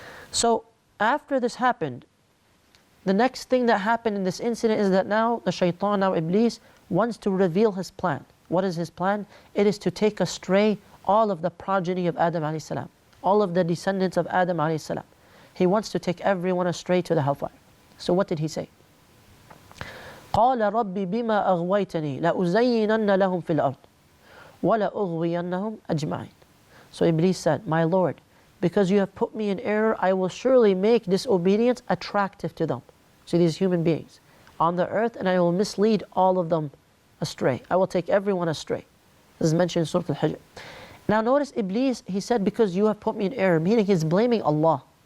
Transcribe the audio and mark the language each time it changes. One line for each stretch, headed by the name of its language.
English: So after this happened, the next thing that happened in this incident is that now the Shaitaan, now Iblees, wants to reveal his plan. What is his plan? It is to take astray all of the progeny of Adam alayhi salam, all of the descendants of Adam alayhi salam. He wants to take everyone astray to the hellfire. So what did he say?
Arabic: قال رب بما أغويتني لأزينن لهم في الأرض ولأغوينهم أجمعين.
English: So Iblees said, my Lord, because you have put me in error, I will surely make disobedience attractive to them, to these human beings on the earth, and I will mislead all of them astray. I will take everyone astray. This is mentioned in Surah Al-Hijr. Now notice Iblees, he said, because you have put me in error, meaning he's blaming Allah.